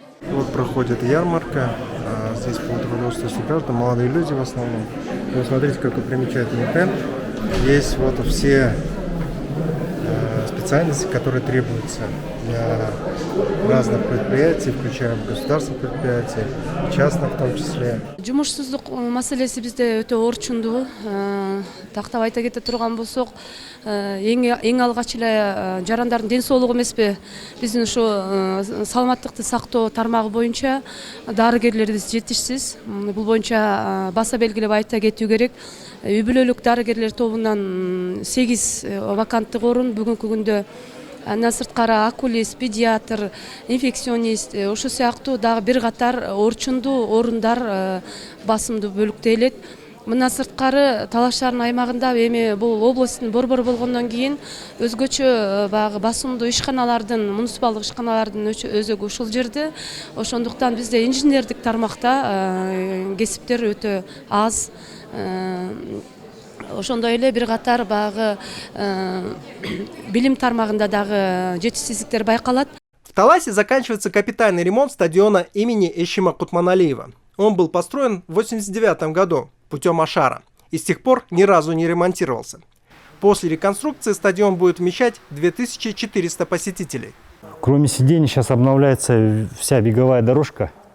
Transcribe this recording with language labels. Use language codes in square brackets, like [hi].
[ru] Вот проходит ярмарка, здесь по трудоустройству граждан, молодые люди в основном. Вы смотрите, какой примечательный темп. Есть вот все специальности, которые требуются для разных предприятий, включая государственных предприятий, частных в том числе. [ky] Жумушсуздук маселеси бизде өтө орчундуу. Тактап айта кете турган болсок, эң алгач эле жарандардын ден соолугу эмеспи, биздин ушу саламаттыкты сактоо тармагы боюнча дарыгерлерибиз жетишсиз. Бул боюнча баса белгилеп айта кетүү керек. Үй бүлөлүк дарыгерлер тобунан 8 ваканттык орун бүгүнкү күндө андан сырткары окулист, педиатр, инфекционист, ошол сыяктуу дагы бир катар орчундуу орундар басымдуу бөлүктөлөт. Мындан сырткары Талаш шаарынын аймагында эми бул областтын борбору болгондон кийин өзгөчө баягы басымдуу ишканалардын, муниципалдык ишканалардын өзөгү ушул жерде. Ошондуктан бизде инженердик тармакта кесиптер өтө аз. Ошондой эле бир катар баягы билим тармагында дагы жетишсиздиктер байкалат. [ru] В Таласе заканчивается капитальный ремонт стадиона имени Эшима Кутманалиева. Он был построен в 1989 году путем Ашара и с тех пор ни разу не ремонтировался. После реконструкции стадион будет вмещать 2400 посетителей. Кроме сидений сейчас обновляется вся беговая дорожка.